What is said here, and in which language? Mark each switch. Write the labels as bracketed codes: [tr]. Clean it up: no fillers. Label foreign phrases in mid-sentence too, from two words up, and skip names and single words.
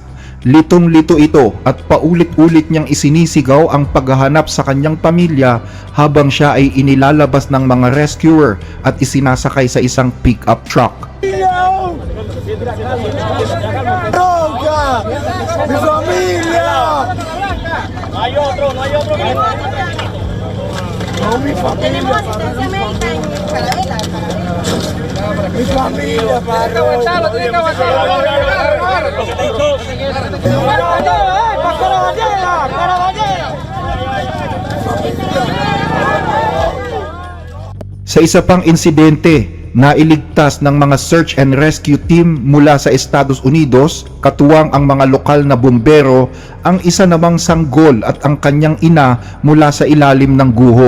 [tl] Litong-lito ito at paulit-ulit niyang isinisigaw ang paghahanap sa kanyang pamilya habang siya ay inilalabas ng mga rescuer at isinasakay sa isang [en] pick-up truck. [es] ¡Droga! ¡Mi familia! No hay otro, no hay otro. No, mi familia. Tenemos asistencia médica en Carabela. Mi familia, padre. Tiene que aguantarlo. [tl] Sa isa pang insidente, nailigtas ng mga [en] search and rescue team [tl] mula sa Estados Unidos, katuwang ang mga lokal na bumbero, ang isa namang sanggol at ang kanyang ina mula sa ilalim ng guho.